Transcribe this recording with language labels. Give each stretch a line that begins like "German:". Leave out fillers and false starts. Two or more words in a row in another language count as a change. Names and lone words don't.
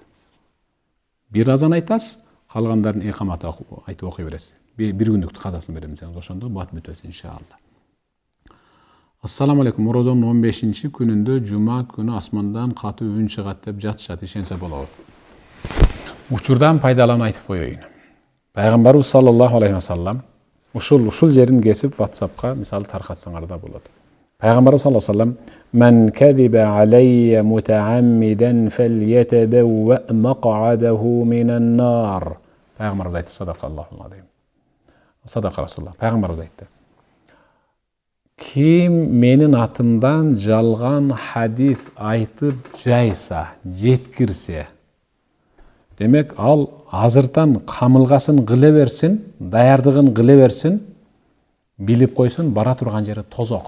Kyrgyz: Bir азан айтасыз, калгандарын экамат айтып окуй бересиз. 1 күндүктү казасын берем десеңиз, ошондо бат бүтөсү иншалла.
Arabic: Ассаламу алейкум.
Kyrgyz: Орозонун 15-чи күнүндө жума күнү асмандан катуу үн чыгат деп жатышат, ишенсе болобу? Учурдан пайдаланып айтып коеюн. Пайгамбарыбыз
Arabic: صلى الله عليه وسلم
Kyrgyz: ушул жерин кесип WhatsApp'ка мисалы таркатсаңар да болот.
Arabic: Пайгамбарыбыз صلى الله عليه وسلم من كذب علي متعمدا فليتبوأ مقعده من النار."
Kyrgyz: Пайгамбарыбыз айтты,
Arabic: صدق الله العظيم. صدق رسول الله.
Kyrgyz: Пайгамбарыбыз айтты. Ким менин атымдан жалган хадис айтып жайса, жеткирсе, демек ал азыртан камылгасын кыле берсин, даярдыгын кыле берсин, билип койсун, бара турган жери тозок.